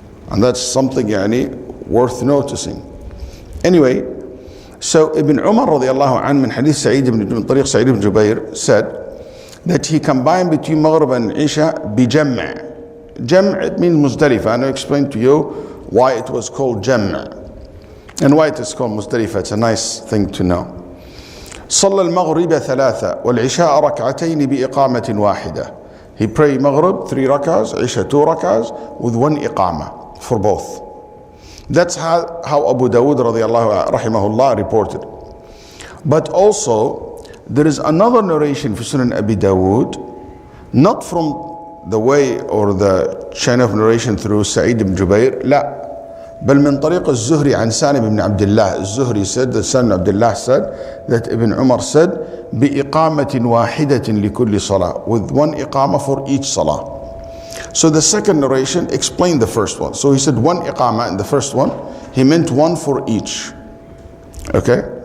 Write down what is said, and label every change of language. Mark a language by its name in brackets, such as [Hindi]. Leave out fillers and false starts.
[English] And that's something worth noticing. Anyway, so Ibn Umar radiallahu anhu min hadith Sa'id ibn Tariq Sa'id ibn Jubayr said that he combined between Maghrib and Isha bi Jam'. Jam' it means Muzdalifah, and I'll explain to you why it was called Jam' and why it is called Muzdalifah. It's a nice thing to know. [Arabic] صلى المغرب ثلاثة والعشاء ركعتين بإقامة واحدة. [English] He prayed Maghrib 3 rakahs, Isha 2 rakahs with one iqamah for both. That's how Abu Dawud radiallahu rahimahullah reported. But also there is another narration for Sunan Abi Dawud, not from the way or the chain of narration through Sa'id ibn Jubayr, [Arabic] لا, بل من طريق الزهري عن سالم بن عبد الله. [English] الزهري said that Salim ibn Abdullah said that Ibn Umar said [Arabic] بإقامة واحدة لكل صلاة, [English] with one iqamah for each salah. So the second narration explained the first one. So he said one iqamah in the first one, he meant one for each. Okay?